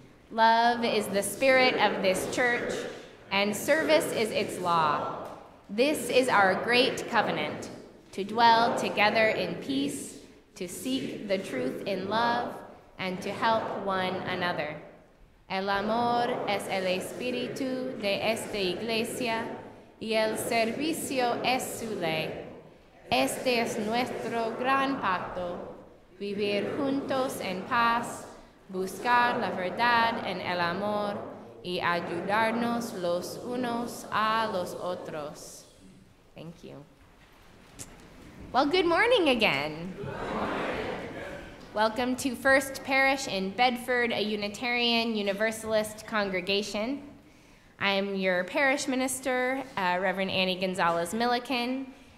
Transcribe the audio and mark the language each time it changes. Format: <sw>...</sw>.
<en>Love is the spirit of this church, and service is its law. This is our great covenant, to dwell together in peace, to seek the truth in love, and to help one another.</en> <es>El amor es el espíritu de esta iglesia, y el servicio es su ley. Este es nuestro gran pacto, vivir juntos en paz, buscar la verdad en el amor y ayudarnos los unos a los otros.</es> <en>Thank you. Well, good morning again. Good morning. Welcome to First Parish in Bedford, a Unitarian Universalist congregation. I am your parish minister, Reverend Annie Gonzalez Milliken,</en>